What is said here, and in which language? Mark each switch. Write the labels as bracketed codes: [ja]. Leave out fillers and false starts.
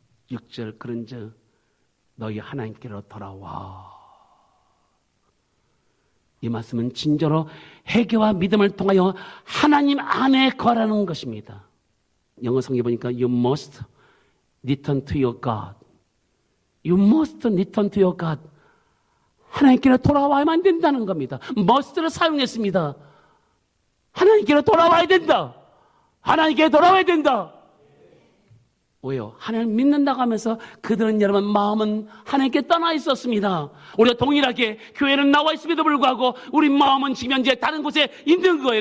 [ko] 6절 그런즉 너희 하나님께로 돌아와. 이 말씀은 진정으로 회개와 믿음을 통하여 하나님 안에 거하라는 것입니다. 영어 성경에 보니까 [en] You must return to your God. You must return to your God. [ko] 하나님께로 돌아와야만 된다는 겁니다. must를 사용했습니다. 하나님께로 돌아와야 된다. 하나님께 돌아와야 된다. 왜요? 하나님 믿는다고 하면서 그들은 여러분 마음은 하나님께 떠나 있었습니다. 우리가 동일하게 교회는 나와 있음에도 불구하고 우리 마음은 지금 현재 다른 곳에 있는 거예요.